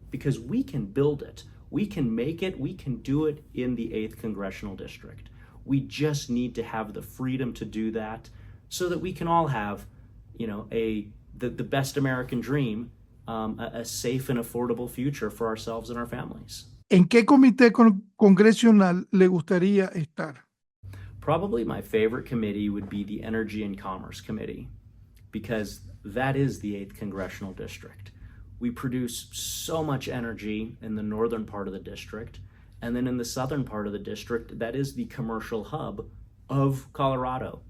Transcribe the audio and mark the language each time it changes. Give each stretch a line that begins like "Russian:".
English: Because we can build it, we can make it, we can do it in the 8th Congressional District. We just need to have the freedom to do that so that we can all have, the best American dream, a safe and affordable future for ourselves and our families.
Spanish: ¿En qué comité congresional le gustaría estar?
English: Probably my favorite committee would be the Energy and Commerce Committee, because that is the 8th Congressional District. We produce so much energy in the northern part of the district, and then in the southern part of the district, that is the commercial hub of Colorado.